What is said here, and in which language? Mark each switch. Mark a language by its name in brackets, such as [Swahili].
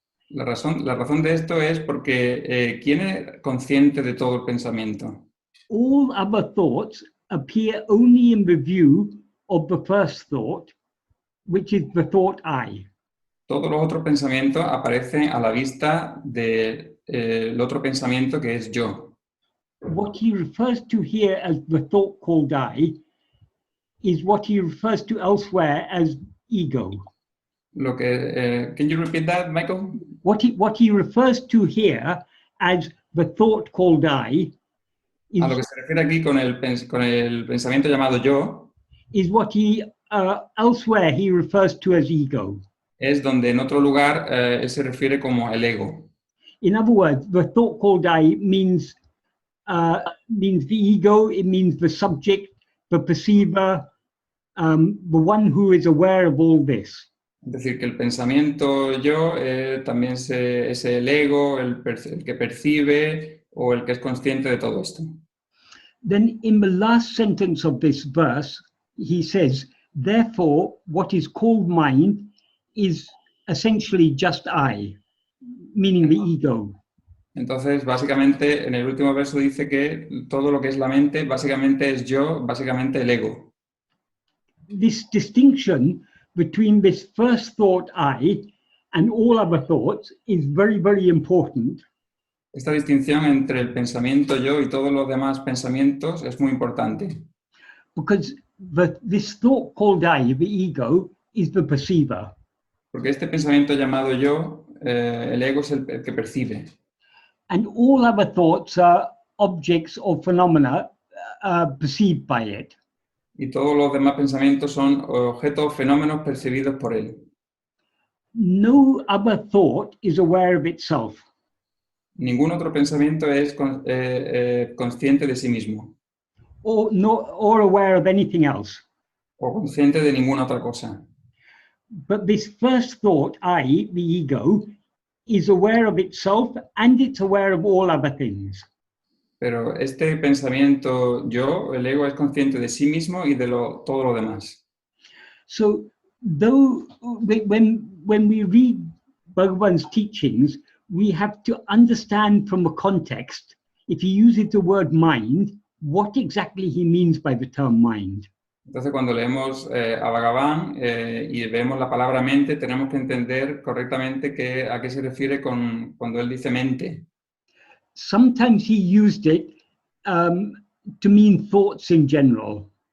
[Spanish] La razón de esto es porque ¿quién es consciente de todo el pensamiento? [English] All other thoughts appear only in the view of the first thought, which is the thought I. [Spanish] Todos los otros pensamientos aparecen a la vista del otro pensamiento que es yo. [English] What he refers to here as the thought called I is what he refers to elsewhere as ego. [Spanish] Lo que, [English] can you repeat that, [Spanish] Michael? [English] What he refers to here as the thought called I is, [Spanish] A lo que se refiere aquí con el pensamiento llamado yo [English] is what he elsewhere he refers to as ego. [Spanish] es donde en otro lugar él se refiere como el ego. [English] In other words, the thought called I means the ego, it means the subject, the perceiver, the one who is aware of all this. [Spanish] Es decir, que el pensamiento yo también es el ego, el que percibe o el que es consciente de todo esto. [English] Then in the last sentence of this verse, he says, therefore, what is called mind is essentially just I, meaning the ego. [Spanish] Entonces, básicamente, en el último verso dice que todo lo que es la mente, básicamente es yo, básicamente el ego. [English] This distinction between this first thought I and all other thoughts is very, very important. [Spanish] Esta distinción entre el pensamiento yo y todos los demás pensamientos es muy importante. [English] Because this thought called I, the ego, is the perceiver. [Spanish] Porque este pensamiento llamado yo, el ego es el que percibe. [English] And all other thoughts are objects or phenomena perceived by it. [Spanish] Y todos los demás pensamientos son objetos, fenómenos percibidos por él. [English] No other thought is aware of itself. [Spanish] Ningún otro pensamiento es consciente de sí mismo. [English] Or aware of anything else. [Spanish] O consciente de ninguna otra cosa. [English] But this first thought, I, the ego, is aware of itself and it's aware of all other things. [Spanish] Pero este pensamiento yo, el ego, es consciente de sí mismo y de todo lo demás. [English] So, though when we read Bhagavan's teachings, we have to understand from the context, if he uses the word mind, what exactly he means by the term mind. [Spanish] Entonces, cuando leemos a Bhagavan y vemos la palabra mente, tenemos que entender correctamente a qué se refiere cuando él dice mente. [English] Sometimes he used it to mean thoughts in general.